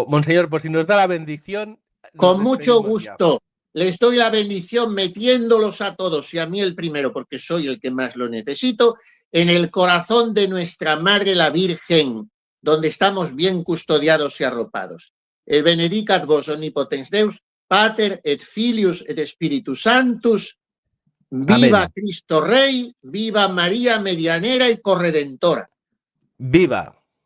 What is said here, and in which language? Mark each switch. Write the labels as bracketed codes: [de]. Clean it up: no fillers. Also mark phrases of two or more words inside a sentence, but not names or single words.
[es] Monseñor, pues si nos da la bendición... Con mucho gusto. Les doy la bendición metiéndolos a todos, y a mí el primero, porque soy el que más lo necesito, en el corazón de nuestra Madre la Virgen, donde estamos bien custodiados y arropados. [la] El benedicat vos omnipotens Deus, Pater et Filius et Spiritus Sanctus, [es] viva Amén. Cristo Rey, viva María Medianera y Corredentora. Viva.